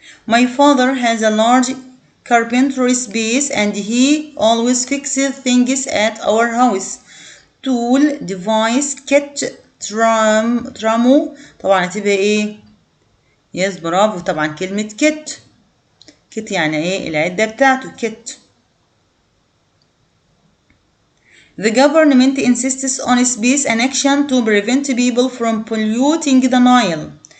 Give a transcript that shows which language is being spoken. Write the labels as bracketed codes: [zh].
[en] My father has a large carpentry space and he always fixes things at our house. tool, device, kit, [ar] ترامو طبعا هتبقى ايه؟ يس برافو طبعا كلمة kit. kit يعني ايه؟ العدة بتاعته kit. [en] The government insists on space and action to prevent people from polluting the Nile.